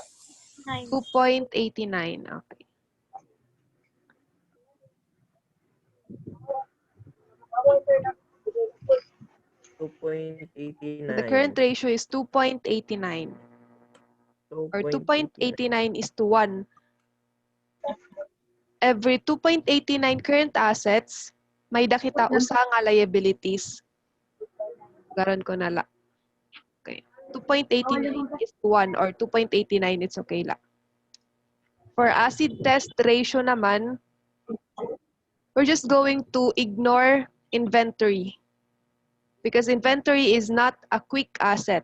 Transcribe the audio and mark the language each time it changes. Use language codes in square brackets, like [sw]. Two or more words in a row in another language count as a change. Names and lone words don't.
[en] 2.89. Okay. The current ratio is 2.89. Or 2.89 is to 1. Every 2.89 current assets, [war] may dakita usa nga liabilities. Garon ko na la. [en] Okay. 2.89 is to 1 or 2.89 it's okay la. For acid test ratio naman, we're just going to ignore inventory because inventory is not a quick asset.